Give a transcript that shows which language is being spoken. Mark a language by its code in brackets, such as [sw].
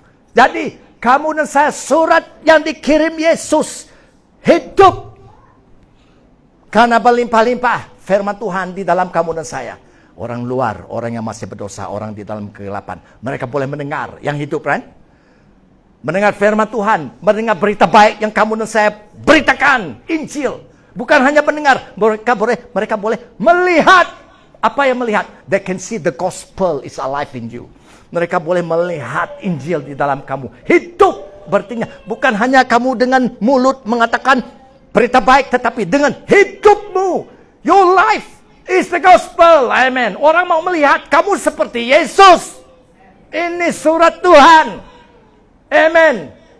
[id] Jadi, kamu dan saya surat yang dikirim Yesus hidup karena berlimpah-limpah firman Tuhan di dalam kamu dan saya. Orang luar, orang yang masih berdosa, orang di dalam kegelapan, mereka boleh mendengar yang hidup, kan? Mendengar firman Tuhan, mendengar berita baik yang kamu dan saya beritakan, Injil. Bukan hanya mendengar, mereka boleh melihat. Apa yang melihat? [en] They can see the gospel is alive in you. [id] Mereka boleh melihat Injil di dalam kamu. Hidup berarti bukan hanya kamu dengan mulut mengatakan berita baik, tetapi dengan hidupmu. [en] Your life It's the gospel. [id] Amen. Orang mau melihat kamu seperti Yesus. Ini surat Tuhan. Amen.